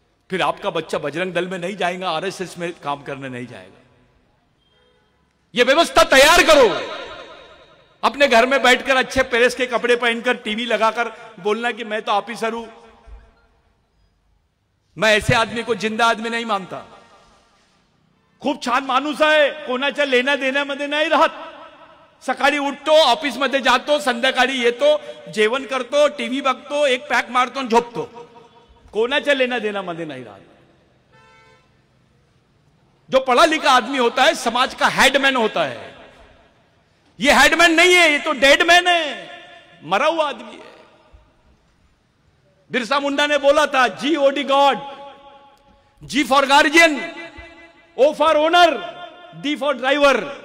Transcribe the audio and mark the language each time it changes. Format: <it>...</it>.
<hi>फिर आपका बच्चा बजरंग दल में नहीं जाएगा, आरएसएस में काम करने नहीं जाएगा। यह व्यवस्था तैयार करो। अपने घर में बैठकर अच्छे प्रेस के कपड़े पहनकर टीवी लगाकर बोलना कि मैं तो ऑफिसर हूं। मैं ऐसे आदमी को जिंदा आदमी नहीं मानता।</hi> <mr>खूप छान माणूस आहे, कोणाच्या लेना देण्यामध्ये नाही राहत। सकाळी उठतो, ऑफिस मध्ये जातो, संध्याकाळी येतो, जेवण करतो, टीव्ही बघतो, एक पॅक मारतो आणि झोपतो।</mr> <hi>कोना चा लेना देना मदे नहीं रहा। जो पढ़ा लिखा आदमी होता है समाज का हेडमैन होता है। ये हेडमैन नहीं है, ये तो डेडमैन है, मरा हुआ आदमी है। बिरसा मुंडा ने बोला था GOD God, G for guardian, O for owner, D for driver.</hi>